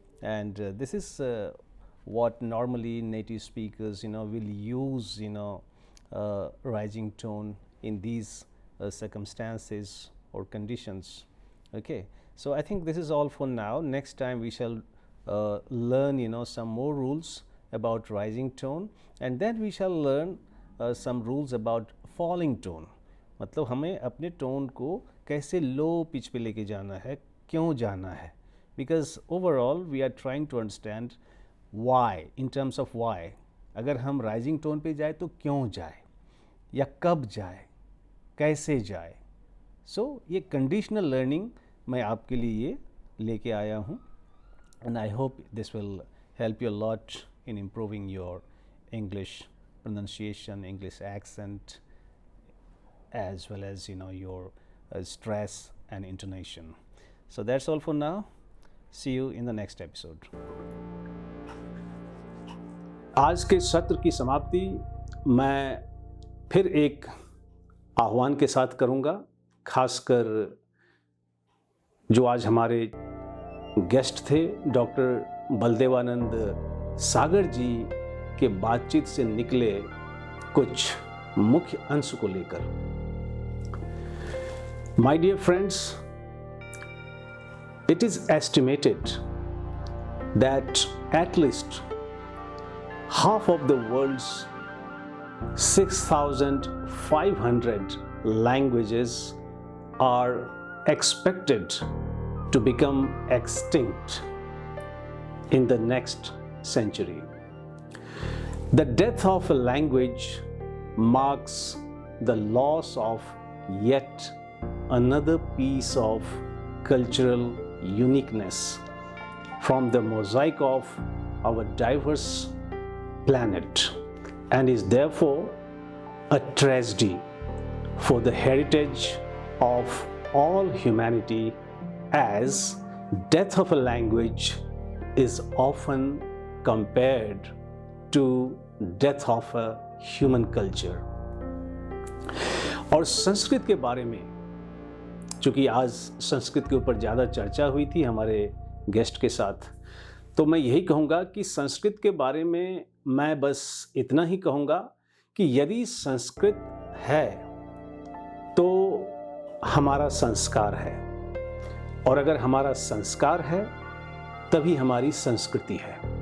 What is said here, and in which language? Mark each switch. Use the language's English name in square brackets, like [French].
[English] And this is what normally native speakers, will use, rising tone in these circumstances or conditions. Okay, so I think this is all for now. Next time we shall learn, some more rules about rising tone, and then we shall learn some rules about falling tone. [Hindi] मतलब हमें अपने tone को कैसे low pitch पे लेके जाना है, क्यों जाना है, [English] because overall we are trying to understand why, in terms of why. [Hindi] अगर हम rising tone पे जाए तो क्यों जाए, या कब जाए, कैसे जाए. [English] So [Hindi] ये conditional learning मैं आपके लिए लेके आया हूँ, [English] and I hope this will help you a lot in improving your English pronunciation, English accent, as well as your stress and intonation. So that's all for now. See you in the next episode. [Hindi] आज के सत्र की समाप्ति मैं फिर एक आह्वान के साथ करूंगा, खासकर जो आज हमारे गेस्ट थे डॉक्टर बलदेवानंद सागर जी के बातचीत से निकले कुछ मुख्य अंश को लेकर. [English] My dear friends, it is estimated that at least half of the world's 6,500 languages are expected to become extinct in the next century. The death of a language marks the loss of yet another piece of cultural uniqueness from the mosaic of our diverse planet, and is therefore a tragedy for the heritage of all humanity, as death of a language is often compared to death of a human culture. [Hindi] और संस्कृत के बारे में, चूँकि आज संस्कृत के ऊपर ज़्यादा चर्चा हुई थी हमारे गेस्ट के साथ, तो मैं यही कहूँगा कि संस्कृत के बारे में मैं बस इतना ही कहूँगा कि यदि संस्कृत है तो हमारा संस्कार है, और अगर हमारा संस्कार है तभी हमारी संस्कृति है.